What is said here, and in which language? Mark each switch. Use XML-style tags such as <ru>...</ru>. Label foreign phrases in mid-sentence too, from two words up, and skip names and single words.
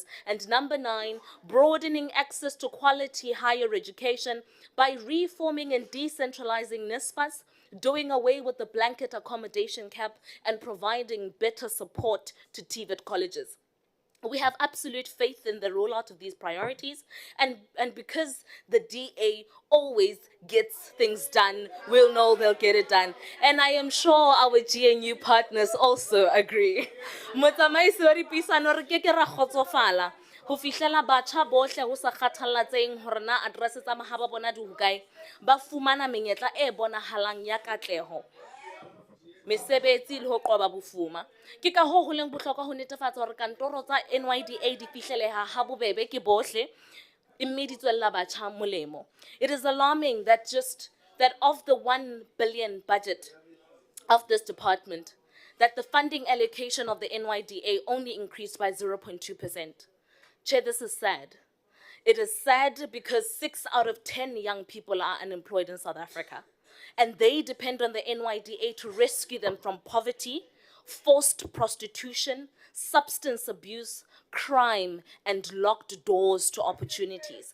<en>And number 9, broadening access to quality higher education by reforming and decentralizing NSFAS, doing away with the blanket accommodation cap, and providing better support to TVET colleges. We have absolute faith in the rollout of these priorities, and because the DA always gets things done, we'll know they'll get it done. And I am sure our GNU partners also agree.</en> <st>Motsamaisi wa dipuisano re ke ra kgotsofala ho fihlela batjha bohle ho sa kgathallatseng hore na address tsa mahaba bona di hokae ba fumana menyetla e bonahalang ya katleho, mesebetsi le ho qoba bofuma. Ke ka ho leng bohlokwa ho netefatsa hore kantoro tsa NYDA di fihleleha ha bobebe ke bohle, mme di tswella batjha molemo.</st> <en>It is alarming that of the 1 billion budget of this department, that the funding allocation of the NYDA only increased by 0.2%. Chair, this is sad. It is sad because 6 out of 10 young people are unemployed in South Africa, and they depend on the NYDA to rescue them from poverty, forced prostitution, substance abuse, crime, and locked doors to opportunities.</en>